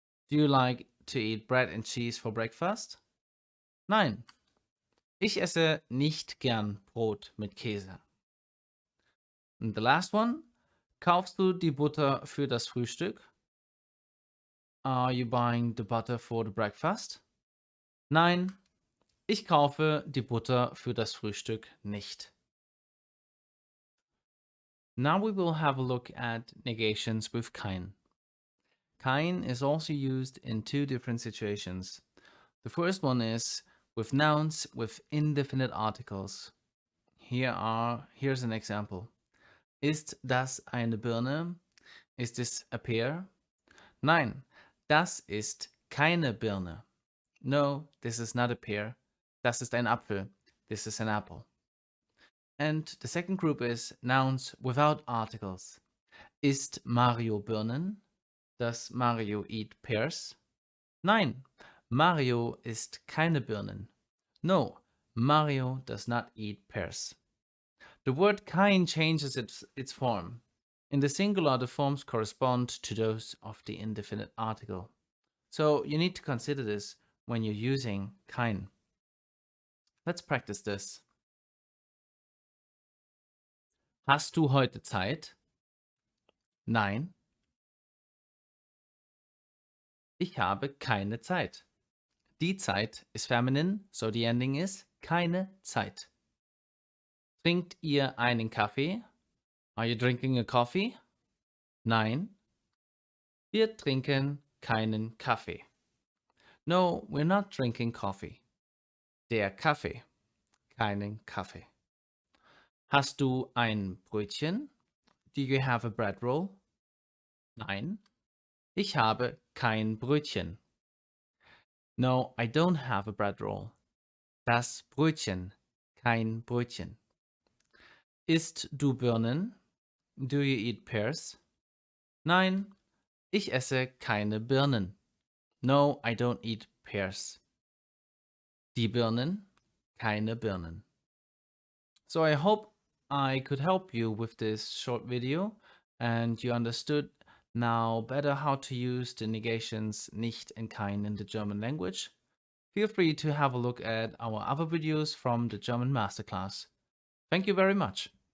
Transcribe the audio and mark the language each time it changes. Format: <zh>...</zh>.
<en>Do you like to eat bread and cheese for breakfast?</en> <de>Nein. Ich esse nicht gern Brot mit Käse.</de> <en>And the last one.</en> <de>Kaufst du die Butter für das Frühstück?</de> <en>Are you buying the butter for the breakfast?</en> <de>Nein, ich kaufe die Butter für das Frühstück nicht.</de> <en>Now we will have a look at negations with kein. Kein is also used in two different situations. The first one is with nouns with indefinite articles. Here's an example.</en> <de>Ist das eine Birne?</de> <en>Is this a pear?</en> <de>Nein, das ist keine Birne.</de> <en>No, this is not a pear.</en> <de>Das ist ein Apfel.</de> <en>This is an apple. And the second group is nouns without articles.</en> <de>Isst Mario Birnen?</de> <en>Does Mario eat pears?</en> <de>Nein, Mario isst keine Birnen.</de> <en>No, Mario does not eat pears. The word kein changes its form. In the singular, the forms correspond to those of the indefinite article. So you need to consider this when you're using kein. Let's practice this.</en> <de>Hast du heute Zeit? Nein. Ich habe keine Zeit. Die Zeit</de> <en>is feminine, so the ending is</en> <de>keine Zeit. Trinkt ihr einen Kaffee?</de> <en>Are you drinking a coffee?</en> <de>Nein. Wir trinken keinen Kaffee.</de> <en>No, we're not drinking coffee.</en> <de>Der Kaffee. Keinen Kaffee. Hast du ein Brötchen?</de> <en>Do you have a bread roll?</en> <de>Nein. Ich habe kein Brötchen.</de> <en>No, I don't have a bread roll.</en> <de>Das Brötchen. Kein Brötchen. Isst du Birnen?</de> <en>Do you eat pears?</en> <de>Nein, ich esse keine Birnen.</de> <en>No, I don't eat pears.</en> <de>Die Birnen, keine Birnen.</de> <en>So I hope I could help you with this short video and you understood now better how to use the negations nicht and kein in the German language. Feel free to have a look at our other videos from the German Masterclass. Thank you very much.</en>